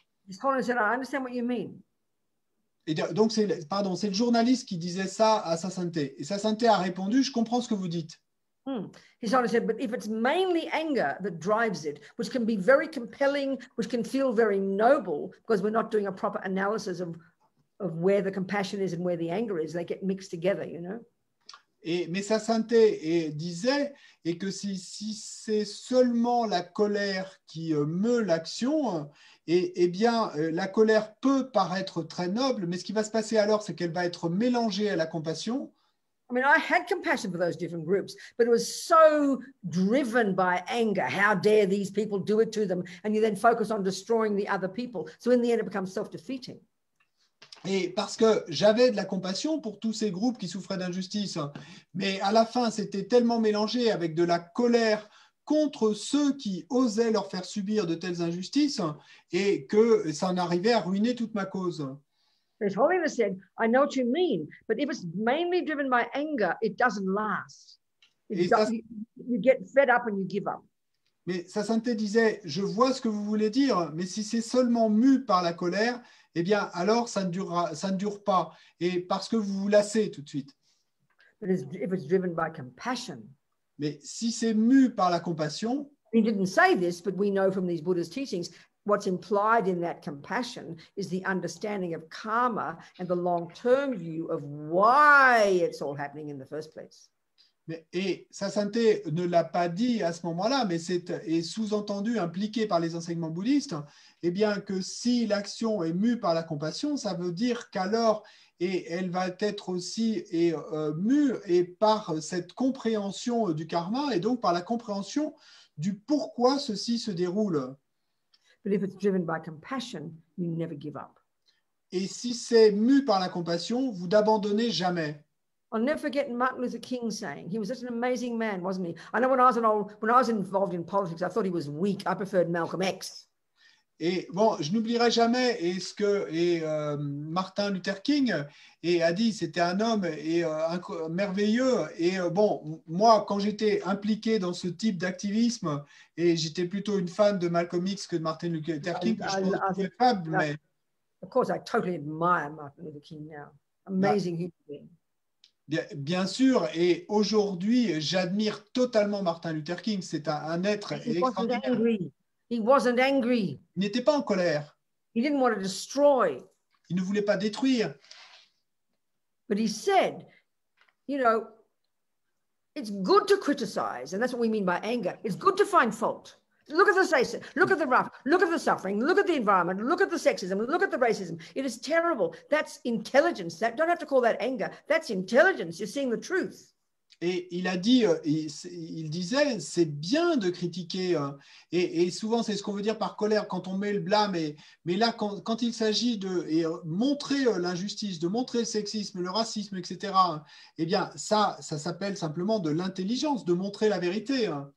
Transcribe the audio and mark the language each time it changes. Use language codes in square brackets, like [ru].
[en] I understand what you mean. [fr] Et donc c'est le journaliste qui disait ça à Sa Sainteté. Et Sa Sainteté a répondu, je comprends ce que vous dites. [en] His Honour said, but if it's mainly anger that drives it, which can be very compelling, which can feel very noble, because we're not doing a proper analysis of where the compassion is and where the anger is, they get mixed together, you know. [fr] Mais sa sainteté disait que si c'est seulement la colère qui meut l'action, eh bien, la colère peut paraître très noble, mais ce qui va se passer alors, c'est qu'elle va être mélangée à la compassion. [en] I mean, I had compassion for those different groups, but it was so driven by anger. How dare these people do it to them? And you then focus on destroying the other people. So in the end, it becomes self-defeating. [fr] Et parce que j'avais de la compassion pour tous ces groupes qui souffraient d'injustice, mais à la fin, c'était tellement mélangé avec de la colère contre ceux qui osaient leur faire subir de telles injustices et que ça en arrivait à ruiner toute ma cause. [en] His Holiness said, I know what you mean, but if it's mainly driven by anger, it doesn't last. You get fed up and you give up. [fr] Mais sa sainteté disait, je vois ce que vous voulez dire, mais si c'est seulement mu par la colère, eh bien, alors ça ne dure pas, et parce que vous vous lassez tout de suite. [en] But if it's driven by compassion, [fr] mais si c'est mu par la compassion, [en] he didn't say this, but we know from these Buddhist teachings, what's implied in that compassion is the understanding of karma and the long-term view of why it's all happening in the first place. [fr] Et sa sainteté ne l'a pas dit à ce moment-là, mais est sous-entendu, impliqué par les enseignements bouddhistes, eh bien que si l'action est mue par la compassion, ça veut dire qu'alors, et elle va être aussi mue et par cette compréhension du karma, et donc par la compréhension du pourquoi ceci se déroule. [en] But if it's driven by compassion, you never give up. [fr] Et si c'est mu par la compassion, vous n'abandonnez jamais. [en] I'll never forget Martin Luther King saying, he was such an amazing man, wasn't he? I know when I was involved in politics, I thought he was weak. I preferred Malcolm X. [fr] Et bon, je n'oublierai jamais ce que Martin Luther King a dit, c'était un homme merveilleux. Et bon, moi, quand j'étais impliqué dans ce type d'activisme, et j'étais plutôt une fan de Malcolm X que de Martin Luther King, que je trouvais faible, mais... [en] Of course, I totally admire Martin Luther King now. Amazing human being. [fr] Bien sûr, et aujourd'hui, j'admire totalement Martin Luther King. C'est un être extraordinaire. [en] He wasn't angry. [fr] Il n'était pas en colère. [en] He didn't want to destroy. [fr] Il ne voulait pas détruire. [en] But he said, you know, it's good to criticize, and that's what we mean by anger. It's good to find fault. Look at the look at the rough, look at the suffering, look at the environment, look at the sexism, look at the racism. It is terrible. That's intelligence. Don't have to call that anger. That's intelligence. You're seeing the truth. [fr] Et il a dit, il disait, c'est bien de critiquer. Et souvent, c'est ce qu'on veut dire par colère quand on met le blâme. Mais là, quand il s'agit de montrer l'injustice, de montrer le sexisme, le racisme, etc., eh bien, ça s'appelle simplement de l'intelligence, de montrer la vérité.